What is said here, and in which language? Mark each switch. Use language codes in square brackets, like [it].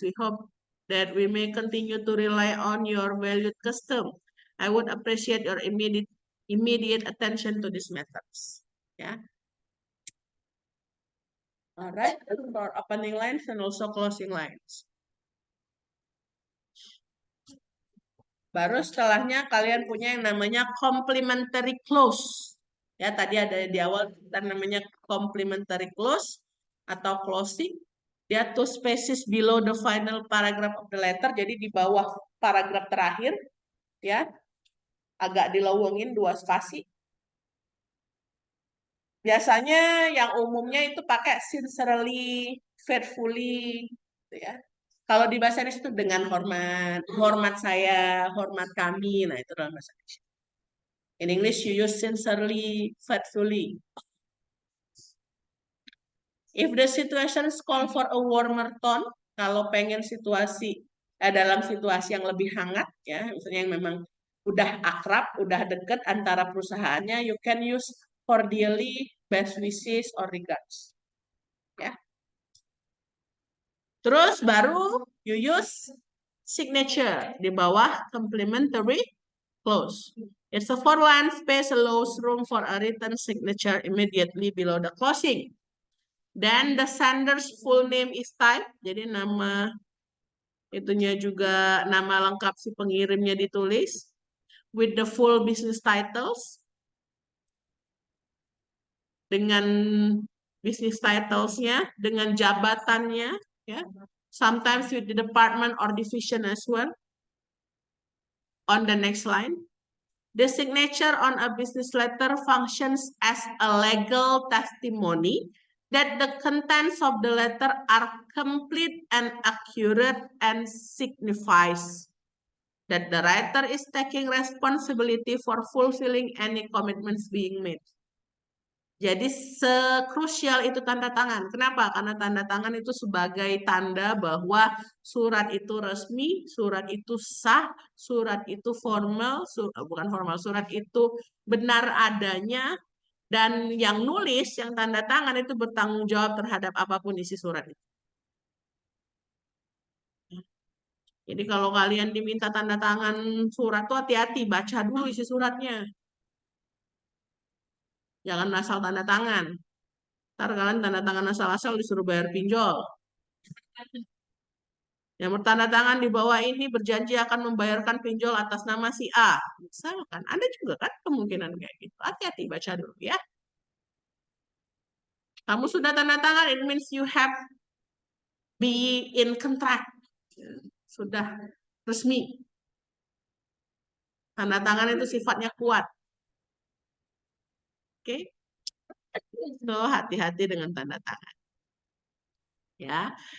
[en] We hope that we may continue to rely on your valued custom. I would appreciate your immediate attention to these matters. Yeah. All right. For opening lines and also closing lines. [id] Baru setelahnya kalian punya yang namanya complementary clause. Ya, tadi ada di awal kita namanya complementary clause atau closing. [en] Dia two spaces below the final paragraph of the letter. [id] Jadi di bawah paragraf terakhir, ya, agak dilowongin dua spasi. Biasanya yang umumnya itu pakai sincerely, faithfully, gitu ya. Kalau di bahasa Indonesia itu dengan hormat, hormat saya, hormat kami. Nah, itu dalam bahasa Indonesia. [en] In English, you use sincerely, faithfully. If the situations call for a warmer tone, [id] kalau pengen dalam situasi yang lebih hangat, ya, misalnya yang memang udah akrab, udah deket antara perusahaannya, [en] you can use cordially, best wishes, or regards. [id] Ya. Terus baru [en] you use signature [id] di bawah [en] complimentary clause. It's a four-line space allows room for a written signature immediately below the closing. Then the sender's full name is typed. [id] Jadi nama itunya juga nama lengkap si pengirimnya ditulis [en] with the full business titles. [id] Dengan business titles-nya, dengan jabatannya, ya. [en] Sometimes with the department or division as well. On the next line. The signature on a business letter functions as a legal testimony that the contents of the letter are complete and accurate and signifies that the writer is taking responsibility for fulfilling any commitments being made. [id] Jadi sekrusial itu tanda tangan. Kenapa? Karena tanda tangan itu sebagai tanda bahwa surat itu resmi, surat itu sah, surat itu formal, bukan formal, surat itu benar adanya, dan yang nulis, yang tanda tangan itu bertanggung jawab terhadap apapun isi surat itu. Jadi kalau kalian diminta tanda tangan surat tuh hati-hati, baca dulu isi suratnya. Jangan asal tanda tangan. Ntar kalian tanda tangan asal-asal disuruh bayar pinjol. Yang bertanda tangan di bawah ini berjanji akan membayarkan pinjol atas nama si A. Misalkan, ada juga kan kemungkinan kayak gitu. Hati-hati baca dulu ya. Kamu sudah tanda tangan, [en] it means you have be in contract. [id] Sudah resmi. Tanda tangan itu sifatnya kuat. Oke. So, hati-hati dengan tanda tangan. Ya.